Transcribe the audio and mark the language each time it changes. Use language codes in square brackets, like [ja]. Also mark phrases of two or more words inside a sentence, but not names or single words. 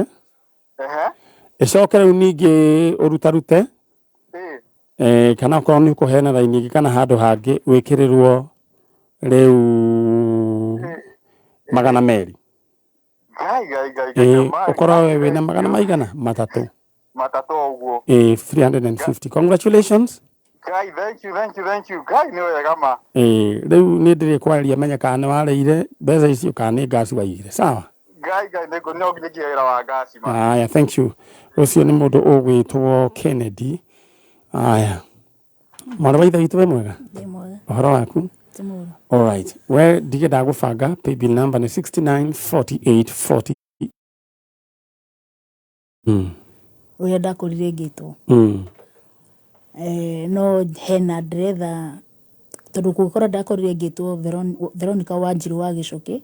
[ki] Ĩcoke rĩu ningĩ ũrutarute kana okorwo nĩ ũkũheana raini ĩngĩ kana handũ hangĩ wĩkĩrĩrwo rĩu 200. Ũkorwo wĩna 100 maigana? 3 ũguo. 350. Congratulations. [en] Guy, thank you. Guy, [ki] nĩ wega ma. Rĩu nĩ ndĩrĩkwarĩria menya kana nĩ wareire mbeca icio kana nĩ ngasi waigire. Sawa? Guy, no nginya wĩra wa ngasi ma. [en] Aya, thank you. [ki] Ũcio nĩ mũndũ ũgwĩtwo Kennedy. Aya. Mwana wa ithe witũ we mwega? Ndĩ mwega. Ũhoro waku? Timuru. [en] All right. [ki] We ndigenda gũbanga [en] paybill number [ki] nĩ 694840. Ũrĩa ndakũrire ngĩtwo. No hena ndĩretha tondũ gũkorwo ndakorire ngĩtwo Veronica Wanjiru wa Gĩcũkĩ.